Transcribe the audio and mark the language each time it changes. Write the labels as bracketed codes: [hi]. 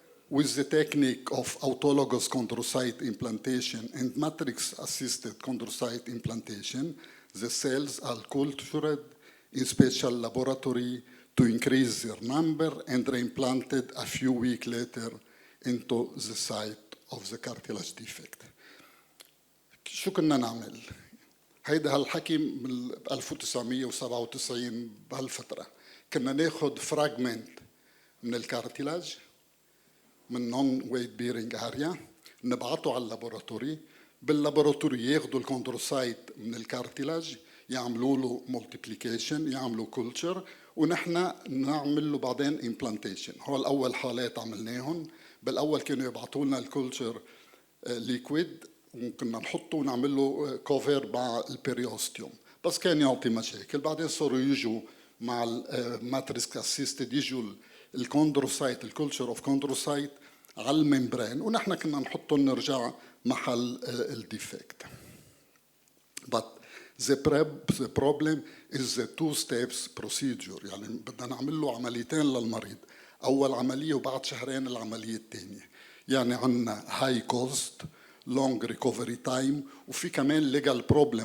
[en] With the technique of autologous chondrocyte implantation and matrix-assisted chondrocyte implantation, the cells are cultured in special laboratory to increase their number and reimplanted a few weeks later into the site of the cartilage defect. [ar] شو كنا نعمل؟ هيدا هالحكي من 1997 بهالفترة. كنا ناخد فراغمنت من الكارتيلاج من نون ويت بيرنج اريا، نبعته على اللابوراتوري، باللابوراتوري ياخدوا الكوندروسايت من الكارتيلاج، يعملوا له مولتيبليكيشن، يعملوا كلتشر، ونحن نعمل له بعدين امبلانتيشن. هو الاول حالات عملناهم، بالاول كانوا يبعثوا لنا الكلتشر ليكويد وكنا نحطه ونعمل له كوفر مع البيريوستيوم، بس كان يعطي مشاكل. بعدين صاروا يجوا مع الماتريكس اسيستد، يجوا الكوندروسايت الكلتشر اوف كوندروسايت على الممبرين، ونحن كنا نحطه نرجع محل الديفكت. [en] But the problem is the two steps procedure. [ar] يعني بدنا نعمل له عمليتين للمريض، أول عملية وبعد شهرين العملية الثانية. يعني عنا [en] high cost, long recovery time [ar] وفي كمان [en] legal problem.